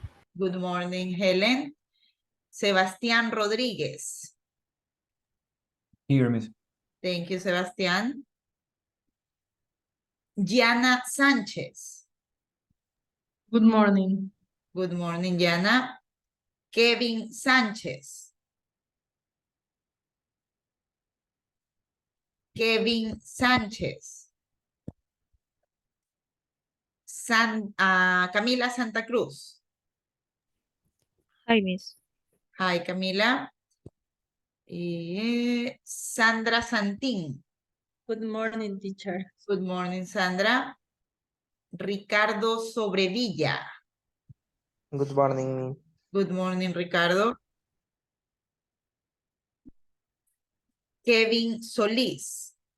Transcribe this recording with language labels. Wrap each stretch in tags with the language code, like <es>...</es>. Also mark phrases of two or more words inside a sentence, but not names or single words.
<en>Good morning, Helen. Sebastián Rodríguez. Here, Miss. Thank you, Sebastián. Diana Sánchez. Good morning. Good morning, Diana. Kevin Sánchez. Kevin Sánchez. Camila Santa Cruz. Hi, Miss. Hi, Camila. Sandra Santín. Good morning, teacher. Good morning, Sandra. Ricardo Sobrevilla. Good morning, Miss. Good morning, Ricardo. Kevin Solís.</en>